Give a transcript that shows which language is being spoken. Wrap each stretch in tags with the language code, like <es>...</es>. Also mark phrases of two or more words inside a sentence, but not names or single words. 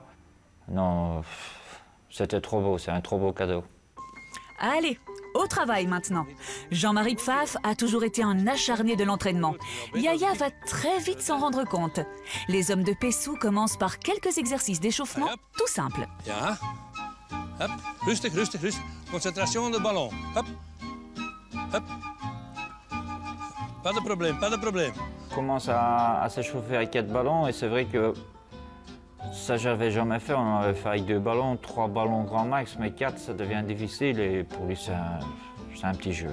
<fr>Non, c'était trop beau, c'est un trop beau cadeau. Allez, au travail maintenant. Jean-Marie Pfaff a toujours été un acharné de l'entraînement. Yaya va très vite s'en rendre compte. Les hommes de Pessou commencent par quelques exercices d'échauffement tout simples.</fr> <nl>Ja. Hop. Rustig, rustig, rustig.</nl> <fr>Concentration de ballon. Hop. Hop. Pas de problème, pas de problème. On commence à s'échauffer avec 4 ballons et c'est vrai que ça, j'avais jamais fait. On avait fait avec 2 ballons, 3 ballons grand max, mais 4, ça devient difficile et pour lui, c'est un petit jeu.</fr>